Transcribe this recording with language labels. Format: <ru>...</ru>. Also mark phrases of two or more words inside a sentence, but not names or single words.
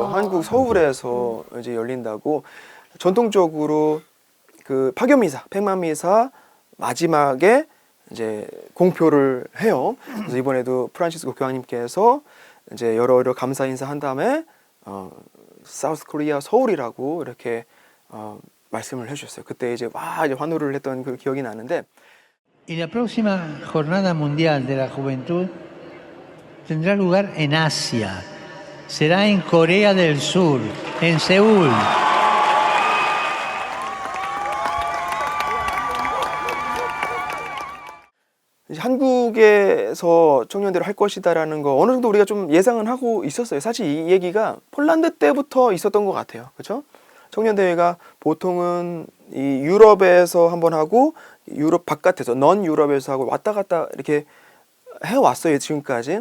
<ko>한국 서울에서 이제 열린다고 전통적으로 그 파견미사, 팽만미사 마지막에 이제 공표를 해요. 그래서 이번에도 프란시스코 교황님께서 이제 여러 감사 인사한 다음에 사우스 코리아 서울이라고 이렇게 말씀을 해주셨어요. 그때 이제 이제 환호를 했던 그 기억이 나는데.</ko> <es>Y la próxima Jornada Mundial de la Juventud tendrá lugar en Asia. Será en Corea del Sur, en Seúl.</es> <ko>한국에서 청년대를 할 것이다라는 거 어느 정도 우리가 좀 예상은 하고 있었어요. 사실 이 얘기가 폴란드 때부터 있었던 것 같아요. 그렇죠? 청년대회가 보통은 이 유럽에서 한번 하고 유럽 바깥에서 넌 유럽에서 하고 왔다 갔다 이렇게 해왔어요 지금까지.</ko>